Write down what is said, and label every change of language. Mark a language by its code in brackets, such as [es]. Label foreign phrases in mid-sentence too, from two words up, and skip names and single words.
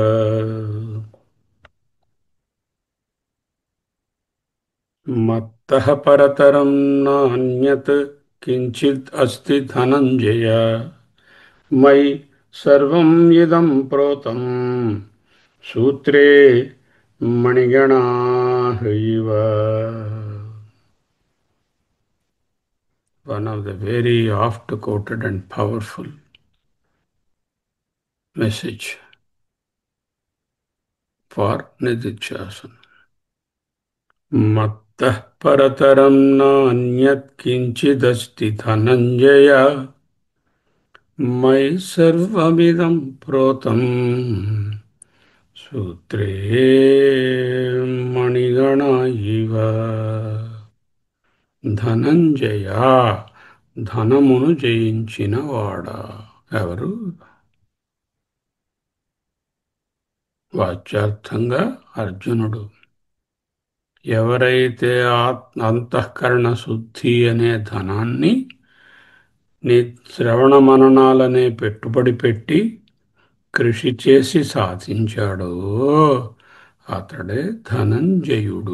[sa] మత్తః పరతరం నాన్యత్ కించిత్ అస్తి ధనంజయ. మయి సర్వం ఇదం ప్రోతం సూత్రే మణిగణా ఇవ. [en] One of the very oft quoted and powerful message for Nididhyasana. [sa] मत्तः परतरं नान्यत् किञ्चिदस्ति धनञ्जय मयि सर्वमिदं प्रोतं सूत्रे मणिगणा इव. [te] ధనంజయ, ధనమును జయించిన వాడా. ఎవరు? వాచ్యార్థంగా అర్జునుడు. ఎవరైతే అంతఃకరణ శుద్ధి అనే ధనాన్ని శ్రవణ మననాలనే పెట్టుబడి పెట్టి కృషి చేసి సాధించాడో అతడే ధనంజయుడు.